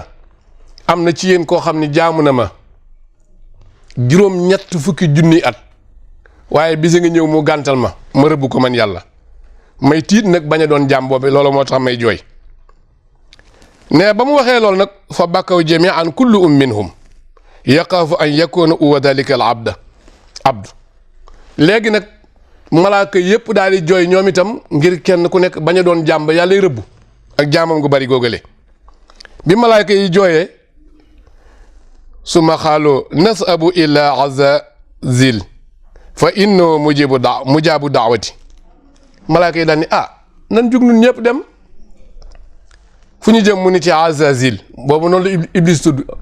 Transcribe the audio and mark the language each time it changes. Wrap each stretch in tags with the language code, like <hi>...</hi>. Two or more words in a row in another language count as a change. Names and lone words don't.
<wo>am na ci yéen koo xam ne jaamu na ma juróom-ñett fukki junni at waaye bisa nga ñëw mu gàntal ma rëbb ko man yàlla may tiit nag bañ a doon jaam boobu loolu moo tax may jooy ne ba mu waxee loolu nag</wo> <ar>فبكوا جميعا كل منهم يخاف أن يكون هو ذلك العبد</ar> <wo>léegi nag malaaka yépp daal di jooy ñoom itam ngir kenn ku nekk bañ a doon jaam ba yàlla rëbb ak jaamam gu bari googale bi malaaka yi jooyee suma xaaloo</wo> <ar>نسبه إلى عزازيل فإنه مجاب الدعوة</ar> <wo>malaaka yi daal ni nan jug nun ñëpp dem fu ñu jëm mu ni ci azazil boobu noonu la Iblis tudd</wo>